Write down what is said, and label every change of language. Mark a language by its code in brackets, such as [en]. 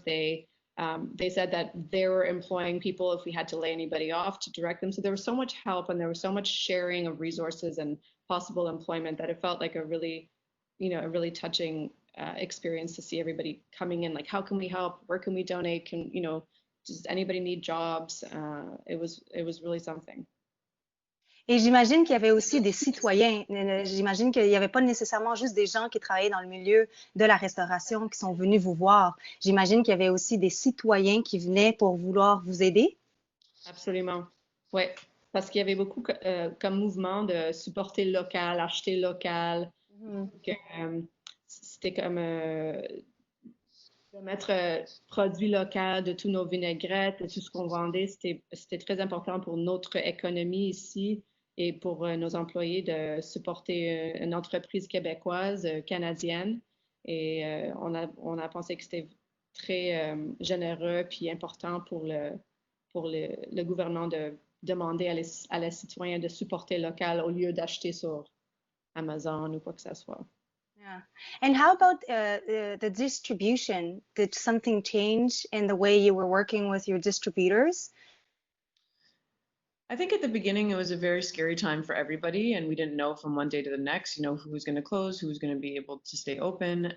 [en] They said that they were employing people if we had to lay anybody off to direct them. So there was so much help and there was so much sharing of resources and possible employment that it felt like a really touching experience to see everybody coming in. Like, how can we help? Where can we donate? Does anybody need jobs? It was really something. [fr] Et j'imagine qu'il y avait aussi des citoyens. J'imagine qu'il n'y avait pas nécessairement juste des gens qui travaillaient dans le milieu de la restauration qui sont venus vous voir. J'imagine qu'il y avait aussi des citoyens qui venaient pour vouloir vous aider. Absolument. Oui, parce qu'il y avait beaucoup comme mouvement de supporter local, acheter local. C'était comme de mettre produits locaux de tous nos vinaigrettes, de tout ce qu'on vendait. C'était très important pour notre économie ici. Et pour nos employés de supporter une entreprise québécoise, canadienne. Et on a pensé que c'était très généreux puis important pour le gouvernement de demander à les citoyens de supporter local au lieu d'acheter sur Amazon ou quoi que ce soit. [en] Yeah. And how about the distribution? Did something change in the way you were working with your distributors? I think at the beginning it was a very scary time for everybody, and we didn't know from one day to the next, who was going to close, who was going to be able to stay open.